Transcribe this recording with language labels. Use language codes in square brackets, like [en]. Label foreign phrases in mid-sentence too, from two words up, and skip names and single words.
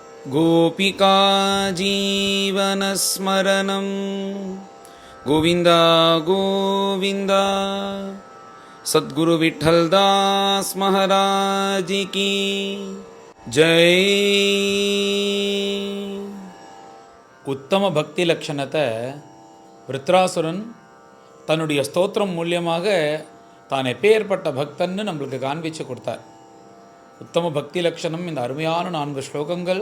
[sa] गोपिका जीवनस्मरणं गोविन्द गोविन्द। [hi] सद्गुरु विठ्ठलदास महाराज की जय। [ta] உத்தம பக்தி லட்சணத்தை விருத்ராசுரன் தன்னுடைய ஸ்தோத்திரம் மூலியமாக தான் எப்பேற்பட்ட பக்தன்னு நம்மளுக்கு காண்பிச்சு கொடுத்தார். உத்தம பக்தி லட்சணம் இந்த அருமையான 4 ஸ்லோகங்கள்.